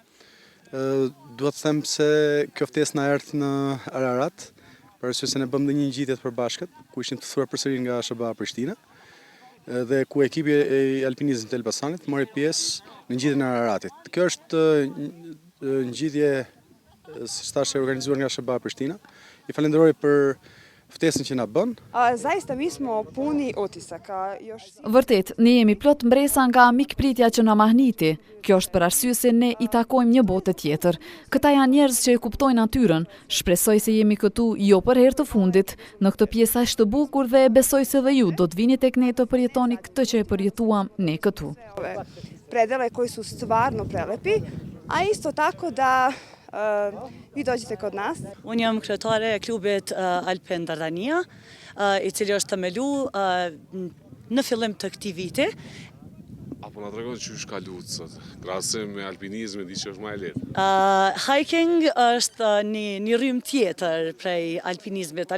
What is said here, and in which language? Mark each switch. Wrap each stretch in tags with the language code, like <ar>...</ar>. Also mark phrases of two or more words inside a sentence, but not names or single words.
<sq>Dua të them se kjo ftesë na erdhi në Ararat, për arsye se ne bëm një ngjitje të përbashkët, ku ishim të ftuar përsëri nga SHBA Prishtina, dhe ku ekipi i alpinizmit të Elbasanit mori pjesë në ngjitjen e Araratit. Kjo është ngjitje siç thash e organizuar nga SHBA Prishtina. I falenderoj për ftesën që na bën.</sq> <sr>Zaista mi smo puni otisaka.</sr> <sq>Vërtet, ne jemi plot mbresa nga mikpritja që na mahniti. Kjo është për arsye se ne i takojmë një botë tjetër. Këta janë njerëz që e kuptojnë natyrën. Shpresoj se jemi këtu jo për herë të fundit. Në këtë pjesë aq të bukur dhe besoj se dhe ju do të vini tek ne të përjetoni këtë që e përjetuam ne këtu.</sq> <sr>Predele koji su stvarno prelepi, a isto tako da vi dođete kod nas.</sr> <sq>Unë jam kryetare e klubit Alpin Dardania, i cili është themeluar në fillim të këtij viti. Apo na tregon çysh ka luajtur sot, krahasim me alpinizmin, di që është më e lehtë. Hiking është një rrymë tjetër prej alpinizmit.</sq>